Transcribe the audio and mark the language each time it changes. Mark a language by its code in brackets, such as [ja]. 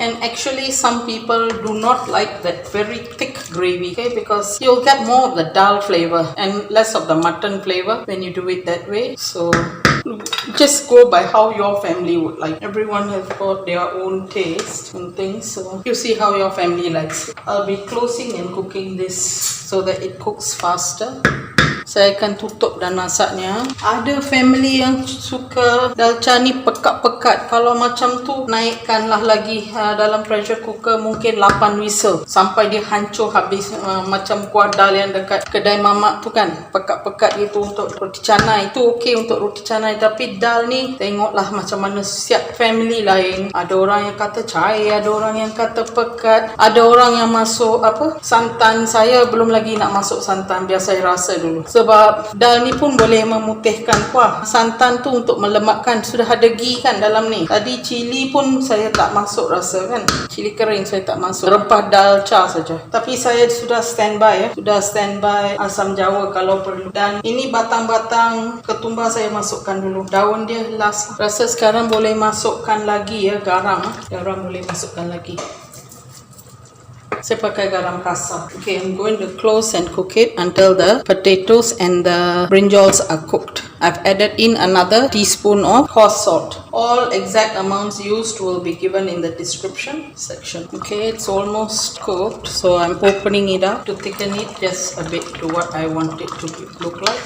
[en] And actually, some people do not like that very thick gravy, okay, because you'll get more of the dal flavor and less of the mutton flavor when you do it that way. So just go by how your family would like. Everyone has got their own taste and things, so you see how your family likes. I'll be closing and cooking this so that it cooks faster. [ms] Saya akan tutup dan masaknya. Ada family yang suka dalcha ni pekat-pekat. Kalau macam tu, naikkanlah lagi dalam pressure cooker mungkin 8 whistle sampai dia hancur habis. Macam kuah dal yang dekat kedai mamak tu kan, pekat-pekat gitu. Untuk roti canai tu okey, untuk roti canai. Tapi dal ni tengoklah macam mana siap family lain. Ada orang yang kata cair, ada orang yang kata pekat, ada orang yang masuk santan. Saya belum lagi nak masuk santan, biar saya rasa dulu. Sebab dal ni pun boleh memutihkan kuah. Santan tu untuk melemakkan. Sudah ada ghee kan dalam ni. Tadi cili pun saya tak masuk rasa kan. Cili kering saya tak masuk. Rempah dalcha saja. Tapi saya sudah standby ya. Sudah standby asam jawa kalau perlu. Dan ini batang-batang ketumbar saya masukkan dulu. Daun dia last. Rasa sekarang boleh masukkan lagi ya garam. Garam boleh masukkan lagi. Saya pakai garam kasar. [en] Okay, I'm going to close and cook it until the potatoes and the brinjals are cooked. I've added in another teaspoon of coarse salt. All exact amounts used will be given in the description section. Okay, it's almost cooked, so I'm opening it up to thicken it just a bit to what I want it to look like.